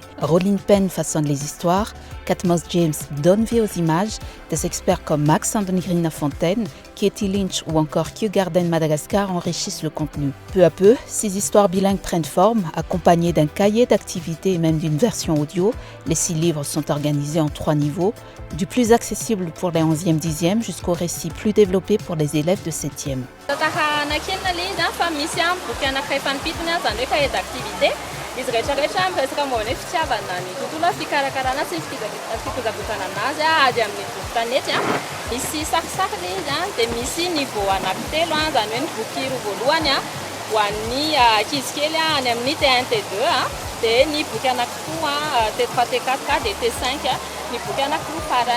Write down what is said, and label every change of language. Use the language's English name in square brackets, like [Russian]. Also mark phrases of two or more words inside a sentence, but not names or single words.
[French] Rolling Penn façonne les histoires, Katmos James donne vie aux images, des experts comme Max Andongrina-Fontaine, Katie Lynch ou encore Kew Garden Madagascar enrichissent le contenu. Peu à peu, ces histoires bilingues prennent forme, accompagnées d'un cahier d'activités et même d'une version audio. Les 6 livres sont organisés en 3 niveaux, du plus accessible pour les 11e, 10e jusqu'au récit plus développé pour les élèves de 7e. [Malagasy] Izy rehetrarehetra miresaka momba ny fitiavana ny tontolo fikarakarana sy fikojakojana anazy ady amin'ny boky tanety misy sakisakiny izy dia misy niveau anankitelo zany hoe ny boky roa voalohany ho an'ny ankizy kely any amin'ny T1 T2 dia ny boky anankiroa T3 T4 dia T5 ny boky anankiroa farany.